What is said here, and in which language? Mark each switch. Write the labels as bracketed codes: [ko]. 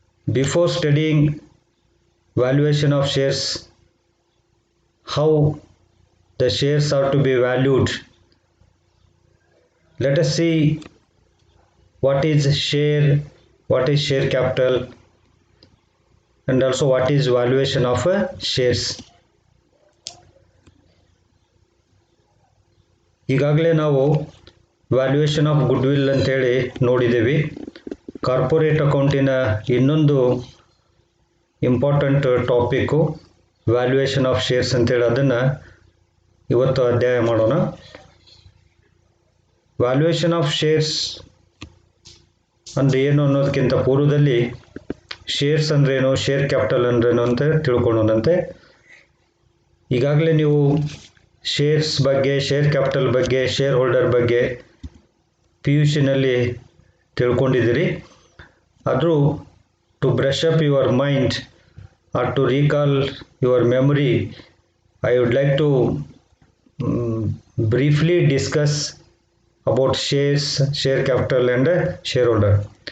[en] Before studying valuation of shares, how the shares are to be valued, let us see what is share capital, and also what is valuation of shares. [kn] ಈಗಾಗಲೇ ನಾವು valuation of goodwill ಅಂತೇಳಿ ನೋಡಿದ್ದೀವಿ. Corporate ಅಕೌಂಟಿನ ಇನ್ನೊಂದು important topic valuation of shares ಅಂತೇಳಿ, ಅದನ್ನು ಇವತ್ತು ಅಧ್ಯಾಯ ಮಾಡೋಣ. ವ್ಯಾಲ್ಯೂಯೇಷನ್ ಆಫ್ ಶೇರ್ಸ್ ಅಂದರೆ ಏನು ಅನ್ನೋದಕ್ಕಿಂತ ಪೂರ್ವದಲ್ಲಿ ಶೇರ್ಸ್ ಅಂದ್ರೇನು, ಶೇರ್ ಕ್ಯಾಪಿಟಲ್ ಅಂದ್ರೇನು ಅಂತ ತಿಳ್ಕೊಳ್ಳೋಣಂತೆ. ಈಗಾಗಲೇ ನೀವು ಶೇರ್ಸ್ ಬಗ್ಗೆ, ಶೇರ್ ಕ್ಯಾಪಿಟಲ್ ಬಗ್ಗೆ, ಶೇರ್ ಹೋಲ್ಡರ್ ಬಗ್ಗೆ PUCನಲ್ಲಿ ತಿಳ್ಕೊಂಡಿದ್ದೀರಿ. [en] ಆದರೂ to brush up your mind or to recall your memory, I would like to briefly discuss about shares, share capital and shareholder.